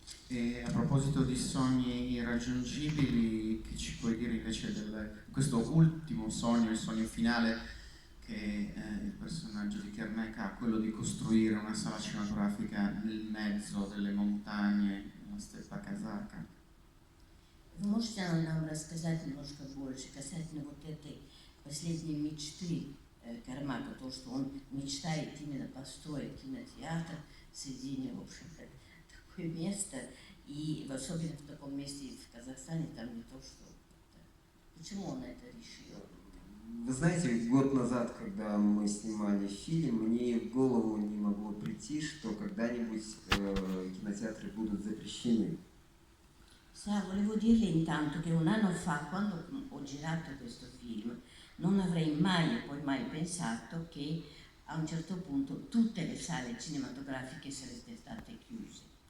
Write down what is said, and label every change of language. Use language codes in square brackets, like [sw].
[it] E a proposito di sogni irraggiungibili, che ci puoi dire invece di questo ultimo sogno, il sogno finale che il personaggio di Kermec ha, quello di costruire una sala cinematografica nel mezzo delle montagne, nella steppa kazaka? [ru] Вы можете нам рассказать немножко больше касательно вот этой последней мечты Кармака, то, что он мечтает именно построить кинотеатр в середине, в общем-то, такое место, и особенно в таком месте в Казахстане, там не то, что... Почему он это решил? Вы знаете, год назад, когда мы sнимали film, мне в голову не могло priti, что когда-нибудь кинотеатры будут запрещены. [it] Sa, volevo dirle intanto che un anno fa, quando ho girato questo film, non avrei mai e poi mai pensato che a un certo punto tutte le sale cinematografiche sarebbero state chiuse.